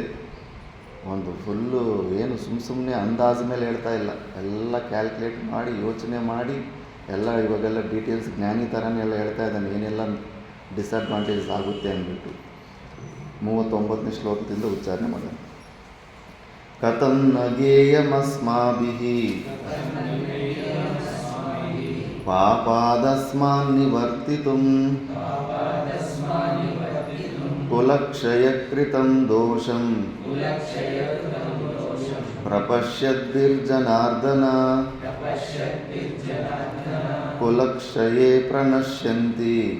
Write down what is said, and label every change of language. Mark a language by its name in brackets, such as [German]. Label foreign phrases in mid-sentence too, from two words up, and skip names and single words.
[Kannada] ಒಂದು ಫುಲ್ಲು ಏನು ಸುಮ್ಮನೆ ಅಂದಾಜು ಮೇಲೆ ಹೇಳ್ತಾ ಇಲ್ಲ, ಎಲ್ಲ ಕ್ಯಾಲ್ಕುಲೇಟ್ ಮಾಡಿ ಯೋಚನೆ ಮಾಡಿ ಎಲ್ಲ ಇವಾಗೆಲ್ಲ ಡೀಟೇಲ್ಸ್ ಜ್ಞಾನಿ ಥರನೇ ಎಲ್ಲ ಹೇಳ್ತಾ ಇದ್ದಾನೆ, ಏನೆಲ್ಲ ಡಿಸಡ್ವಾಂಟೇಜಸ್ ಆಗುತ್ತೆ ಅಂದ್ಬಿಟ್ಟು. 39ನೇ ಶ್ಲೋಕದಿಂದ ಉಚ್ಚಾರಣೆ ಮಾಡೋಣ. [Sanskrit] ಕಥಂ ನ ಗೇಯಮಸ್ಮಾಭಿಃ ಪಾಪಾದಸ್ಮಾನ್ ನಿವರ್ತಿತುಂ ಕುಲಕ್ಷಯಕೃತಂ ದೋಷಂ ಪ್ರಪಶ್ಯದ್ಭಿರ್ಜನಾರ್ದನ ಕುಲಕ್ಷಯೇ ಪ್ರಣಶ್ಯಂತಿ